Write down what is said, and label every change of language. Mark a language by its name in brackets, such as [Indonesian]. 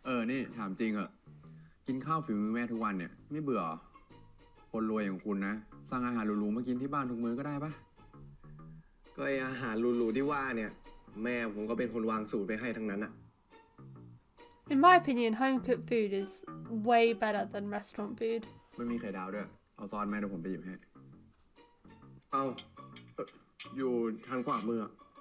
[Thai] นี่ถามจริงกินข้าวฝีมือแม่ทุกวันเนี่ย ไม่เบื่อเหรอคนรวยอย่างคุณนะสั่งอาหารหรูๆมากินที่บ้านทุกมื้อก็ได้ปะ ก็ไออาหารหรูๆที่ว่าเนี่ย แม่ผมก็เป็นคนวางสูตรไปให้ทั้งนั้นอะ [English] In my opinion, home cooked food is way better than restaurant food. [Thai] ไม่มีไข่ดาวด้วย เอาซอสแม่เดี๋ยวผมไปหยิบให้ เอาอยู่ทางขวามืออะ